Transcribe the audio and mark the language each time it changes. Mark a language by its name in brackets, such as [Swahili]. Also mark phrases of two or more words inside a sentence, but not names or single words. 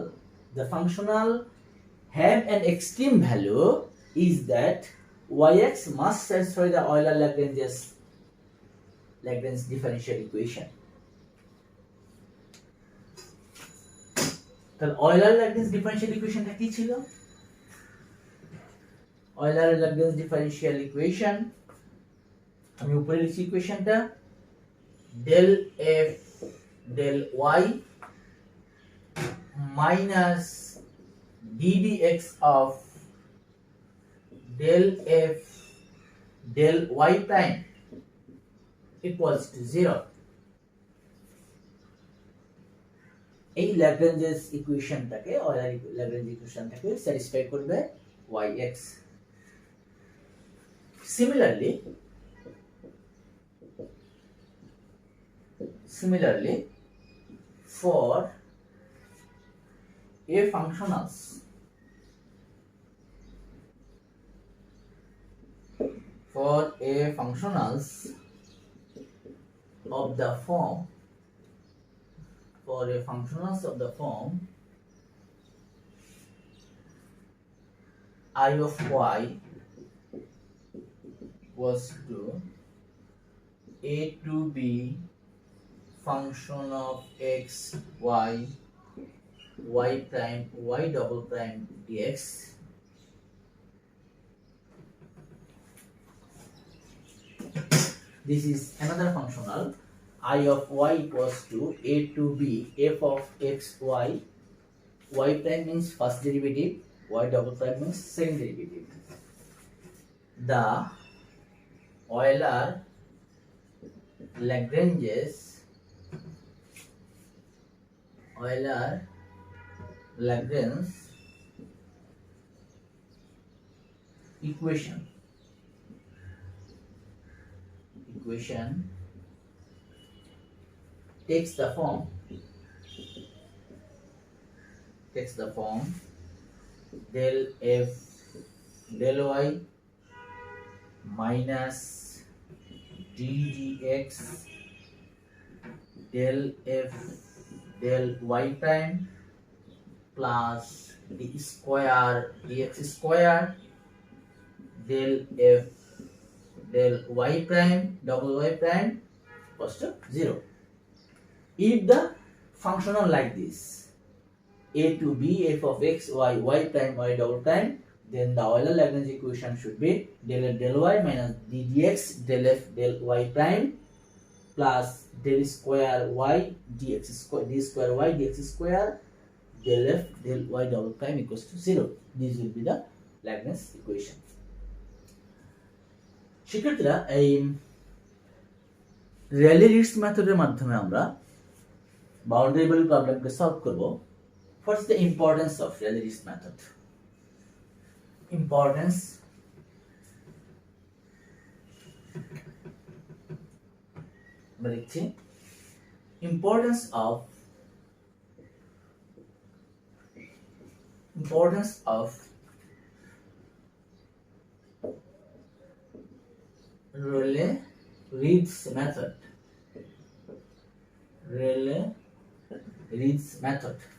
[English] The functional have an extreme value is that yx must satisfy the Euler-Lagrange differential equation. [Bangla] তাহলে [English] Euler-Lagrange differential equationটা [Bangla] কি ছিল? [English] Euler-Lagrange differential equation, [Bangla] আমি উপরে লিখছি ইকুয়েশনটা, [English] del f del y minus ddx of del f del y prime equals to 0. [Bangla] এই Lagrange's ইকুয়েশনটাকে, Euler-Lagrange ইকুয়েশনটাকে স্যাটিসফাই করবে yx. [English] Similarly, for a functionals of the form I of y was to a to b function of x y prime y double prime dx. This is another functional. I of y equals to a to b f of x y y prime means first derivative, y double prime means second derivative. The Euler Lagrange's Lagrange equation takes the form del f del y minus ddx del f del y prime plus d square dx square del f del y prime double y prime equals to 0. If the function are like this, a to b f of x y y prime y double prime, then the Euler Lagrange equation should be del f del y minus d dx del f del y prime plus del square y dx square d square y dx square del f del y double prime equals to 0. This will be the Lagrange equation. [Bangla] শিক্ষার্থীরা এই রেলে-রিটজ মেথডের মাধ্যমে আমরা [English] boundary value problem [Bangla] সলভ করব। [English] What's the importance of Rayleigh-Ritz method? Importance [Bangla] আমরা লিখছি [English] importance of Rayleigh-Ritz method. Rayleigh-Ritz method.